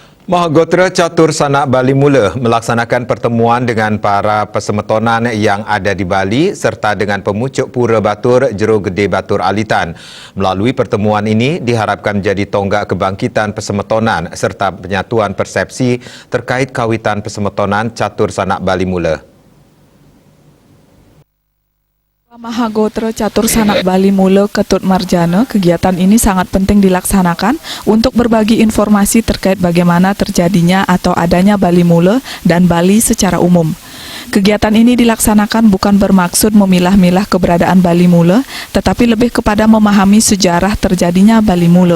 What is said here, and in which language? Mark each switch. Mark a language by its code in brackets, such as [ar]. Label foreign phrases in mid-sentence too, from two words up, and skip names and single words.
[id] Mahagotra Catur Sanak Bali Mula melaksanakan pertemuan dengan para pesemetonan yang ada di Bali serta dengan pemucuk Pura Batur Jero Gede Batur Alitan. Melalui pertemuan ini diharapkan menjadi tonggak kebangkitan pesemetonan serta penyatuan persepsi terkait kawitan pesemetonan Catur Sanak Bali Mula. Mahagotra Catur Sanak Bali Mula Ketut Marjana, kegiatan ini sangat penting dilaksanakan untuk berbagi informasi terkait bagaimana terjadinya atau adanya Bali Mula dan Bali secara umum. Kegiatan ini dilaksanakan bukan bermaksud memilah-milah keberadaan Bali Mula, tetapi lebih kepada memahami sejarah terjadinya Bali Mula.